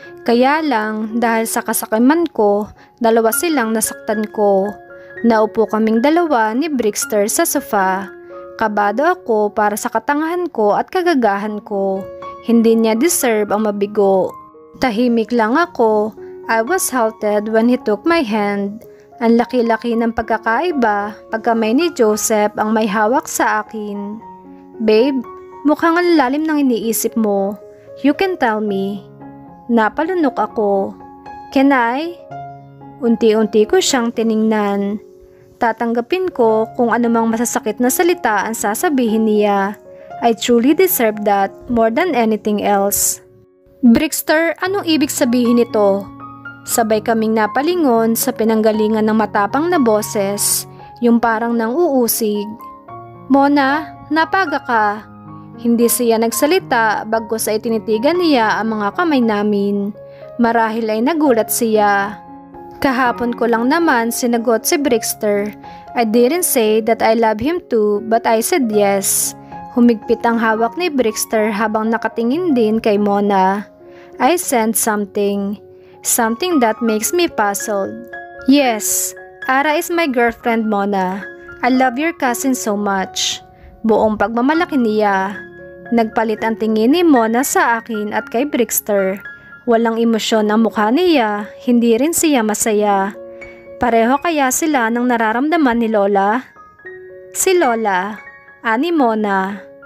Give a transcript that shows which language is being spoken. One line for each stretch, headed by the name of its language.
Filipino: Kaya lang, dahil sa kasakiman ko, dalawa silang nasaktan ko. Naupo kaming dalawa ni Brixter sa sofa. Kabado ako para sa katangahan ko at kagagahan ko. Hindi niya deserve ang mabigo. Tahimik lang ako.
English: I was halted when he took my hand.
Filipino: Ang laki-laki ng pagkakaiba pagkamay ni Joseph ang may hawak sa akin. Babe, mukhang ang lalim ng iniisip mo.
English: You can tell me.
Filipino: Napalunok ako.
English: Can I?
Filipino: Unti-unti ko siyang tiningnan. Tatanggapin ko kung anumang masasakit na salita ang sasabihin niya.
English: I truly deserve that more than anything else.
Filipino: Brixter, anong ibig sabihin nito? Sabay kaming napalingon sa pinanggalingan ng matapang na boses, yung parang nang uusig. Mona, napaga ka. Hindi siya nagsalita bagkus ay tinitigan niya ang mga kamay namin. Marahil ay nagulat siya. Kahapon ko lang naman sinagot si Brixter.
English: I didn't say that I love him too, but I said yes.
Filipino: Humigpit ang hawak ni Brixter habang nakatingin din kay Mona.
English: I sensed something that makes me puzzled. Yes, Ara is my girlfriend, Mona. I love your cousin so much.
Filipino: Buong pagmamalaki niya. Nagpalit ang tingin ni Mona sa akin at kay Brixter. Walang emosyon ang mukha niya, hindi rin siya masaya. Pareho kaya sila ng nararamdaman ni Lola? Si Lola, ani Mona.